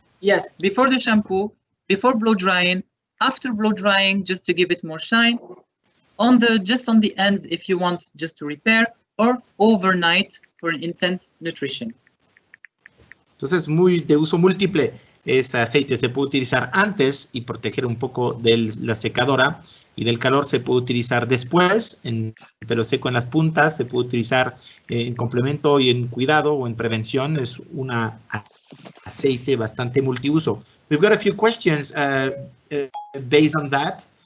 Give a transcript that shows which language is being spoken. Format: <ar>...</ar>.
<en>Yes, before the shampoo, before blow drying, after blow drying, just to give it more shine, just on the ends if you want just to repair, or overnight for an intense nutrition.</en> <es>Entonces, muy de uso múltiple. Ese aceite se puede utilizar antes y proteger un poco de la secadora, y del calor se puede utilizar después, en el pelo seco en las puntas, se puede utilizar en complemento y en cuidado o en prevención. Es un aceite bastante multiuso.</es> <en>We've got a few questions based on that.</en>